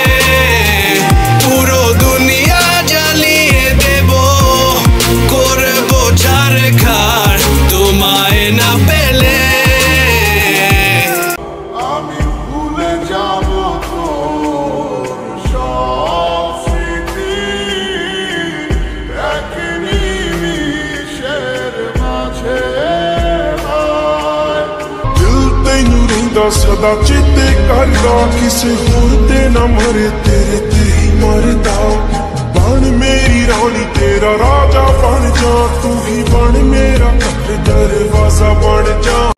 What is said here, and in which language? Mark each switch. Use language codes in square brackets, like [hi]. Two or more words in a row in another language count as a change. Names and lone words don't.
[bn] পুরো দুনিয়া জ্বালিয়ে দেব, করবো ছারখার তোমায় না পেলে। আমি ভুলে যাব সব স্মৃতি এক নিমিষের মাঝে। [pa] ਦਿਲ ਤੈਨੂੰ ਰਹਿੰਦਾ ਸਦਾ ਚੇਤੇ ਕਰਦਾ, ਕਿਸੇ ਹੋਰ ਤੇ ਨਾ ਮਰੇ ਤੇਰੇ ਤੇ ਹੀ ਮਰਦਾ। ਬਣ ਮੇਰੀ ਰਾਣੀ ਤੇਰਾ ਰਾਜਾ ਬਣ ਜਾ, ਤੂੰ ਹੀ ਬਣ ਮੇਰਾ ਘਰ ਦਰਵਾਜ਼ਾ ਬਣ ਜਾ।